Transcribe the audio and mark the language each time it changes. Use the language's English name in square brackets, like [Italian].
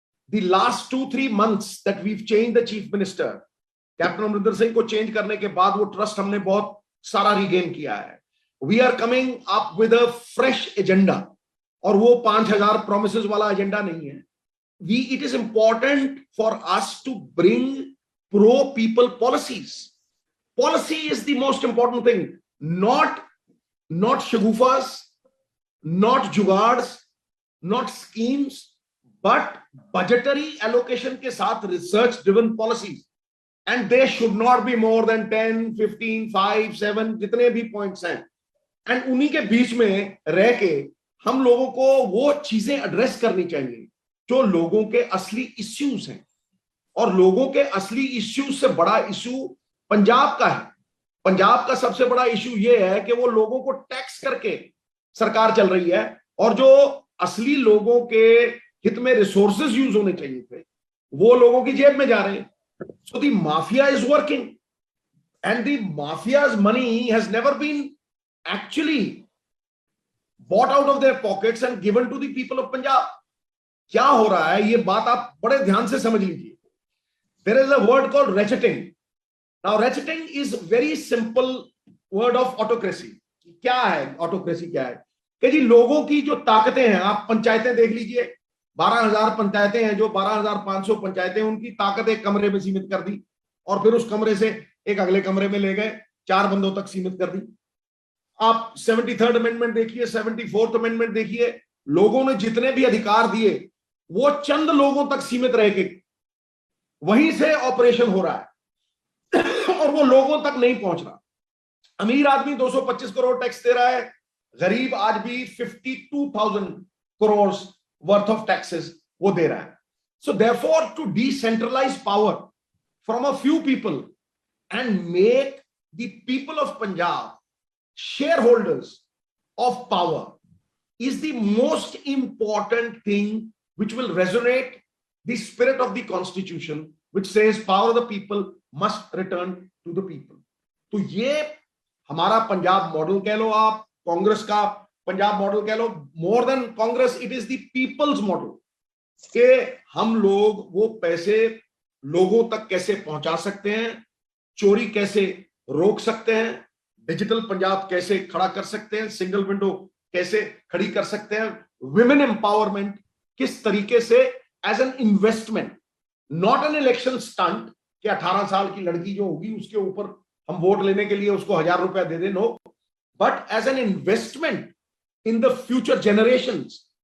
[English] The last 2-3 months that we've changed the chief minister, [Hindi] captain Amarinder Singh को change करने के बाद वो ट्रस्ट हमने बहुत सारा रिगेन किया है. [English] We are coming up with a fresh agenda, [Hindi] और वो 5000 promises वाला एजेंडा नहीं है. [English] It is important for us to bring pro people policies. Policy is the most important thing, not shagufas, not jugads, not schemes, but budgetary allocation [Hindi] के साथ [English] research driven policies, and they should not be more than 10, 15, 5, 7 [Hindi] जितने भी points हैं, [English] and [Hindi] उन्हीं के बीच में रह के हम लोगों को वो चीजें एड्रेस करनी चाहिए जो लोगों के असली इश्यूज हैं. और लोगों के असली इश्यूज से बड़ा इश्यू पंजाब का है. पंजाब का सबसे बड़ा इश्यू ये है कि वो लोगों को टैक्स करके सरकार चल रही है, और जो असली लोगों के हित में रिसोर्सेज यूज होने चाहिए थे वो लोगों की जेब में जा रहे हैं. [English] So the mafia is working, and the mafia's money has never been actually bought out of their pockets and given to the people of Punjab. [Hindi] क्या हो रहा है, ये बात आप बड़े ध्यान से समझ लीजिए. [English] There is a word called ratcheting. Now ratcheting is very simple word of autocracy. [Hindi] क्या है autocracy? क्या है कि जी लोगों की जो ताकतें हैं, आप पंचायतें देख लीजिए, 12,000 पंचायतें हैं, जो 12,500 पंचायतें, उनकी ताकत एक कमरे में सीमित कर दी, और फिर उस कमरे से एक अगले कमरे में ले गए, 4 बंदों तक सीमित कर दी. आप 73rd अमेंडमेंट देखिए, 74th अमेंडमेंट देखिए, लोगों ने जितने भी अधिकार दिए वो चंद लोगों तक सीमित रह के वहीं से ऑपरेशन हो रहा है और वो लोगों तक नहीं पहुंच रहा. अमीर आदमी 225 करोड़ टैक्स दे रहा है, गरीब आज भी 52,000 करोड़ [English] worth of taxes [Hindi] वो दे रहा है. [English] So therefore to decentralise power from a few people and make the people of Punjab shareholders of power is the most important thing which will resonate the spirit of the constitution, which says power of the people must return to the people. [Hindi] तो ये हमारा Punjab model कह लो, आप कांग्रेस का Punjab model कह लो, [English] more than Congress it is the people's model, [Hindi] कि हम लोग वो पैसे लोगों तक कैसे पहुंचा सकते हैं, चोरी कैसे रोक सकते हैं, डिजिटल पंजाब कैसे खड़ा कर सकते हैं, सिंगल विंडो कैसे खड़ी कर सकते हैं, विमेन एम्पावरमेंट किस तरीके से [English] as an investment, not an election stunt [Hindi] कि 18 साल की लड़की जो होगी उसके ऊपर हम वोट लेने के लिए उसको 1000 रुपया दे दें, [English] No, but as an investment in the future generations.